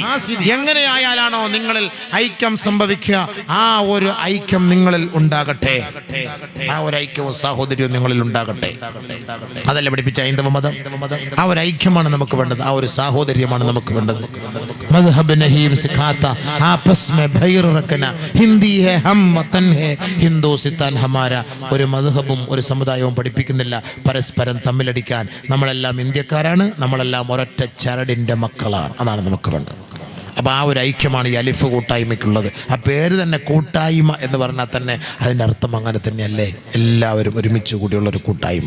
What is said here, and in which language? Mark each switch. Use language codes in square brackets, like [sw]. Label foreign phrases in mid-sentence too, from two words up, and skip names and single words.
[ml] എങ്ങനെയായാലാണോ നിങ്ങളിൽ ഐക്യം സംഭവിക്കുക, ആ ഒരു ഐക്യം നിങ്ങളിൽ ഉണ്ടാകട്ടെ. ആ ഒരു ഐക്യവും സാഹോദര്യവും നിങ്ങളിൽ ഉണ്ടാകട്ടെ. അതല്ലേ പഠിപ്പിച്ച ഹൈന്ദവ മതം. ആ ഒരു ഐക്യമാണ് നമുക്ക് വേണ്ടത്, ആ ഒരു സാഹോദര്യമാണ് നമുക്ക് വേണ്ടത്. [hi] मज़हब नहीं सिखाता आपस में भैर रखना हिंदी है हम वतन है हिंदुस्तान हमारा. [ml] ഒരു മദ്ഹബും ഒരു സമുദായവും പഠിപ്പിക്കുന്നില്ല പരസ്പരം തമ്മിലടിക്കാൻ. നമ്മളെല്ലാം ഇന്ത്യക്കാരാണ്, നമ്മളെല്ലാം ഒരൊറ്റ ചരടിന്റെ മക്കളാണ്. അതാണ് നമുക്ക് വേണ്ടത്. അപ്പോൾ ആ ഒരു ഐക്യമാണ് ഈ അലിഫ് കൂട്ടായ്മയ്ക്കുള്ളത്. ആ പേര് തന്നെ കൂട്ടായ്മ എന്ന് പറഞ്ഞാൽ തന്നെ അതിൻ്റെ അർത്ഥം അങ്ങനെ തന്നെയല്ലേ, എല്ലാവരും ഒരുമിച്ച് കൂടിയുള്ള ഒരു കൂട്ടായ്മ.